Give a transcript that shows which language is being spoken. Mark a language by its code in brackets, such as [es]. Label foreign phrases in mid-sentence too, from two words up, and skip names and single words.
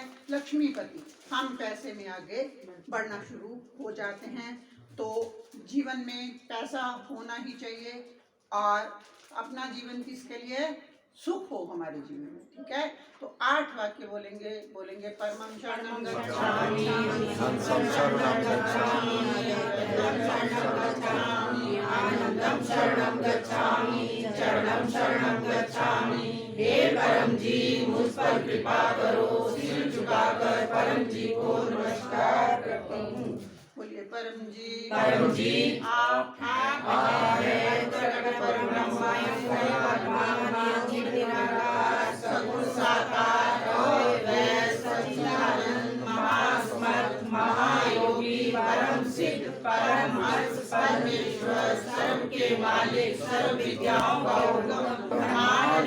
[hi] लक्ष्मीपति, हम पैसे में आगे बढ़ना शुरू हो जाते हैं। तो जीवन में पैसा होना ही चाहिए और अपना जीवन किसके लिए? सुख हो हमारे जीवन में। ठीक है, तो 8 वाक्य बोलेंगे [sa] परमं शरणं गच्छामि, हंसं शरणं गच्छामि, [hi] आनंदं शरणं गच्छामि, चरणं शरणं गच्छामि। हे परम जी, मुझ पर कृपा करो। सिर झुकाकर परम जी को नमस्कार करती हूँ। बोलिए परम जी, आप हैं जगत परम सगुण साकार सच्चिदानंद महासमर्थ महायोगी परम सिद्ध परम हंस परमेश्वर सर्व के मालिक सर्व विद्याओं का उद्गम ब्रह्मांड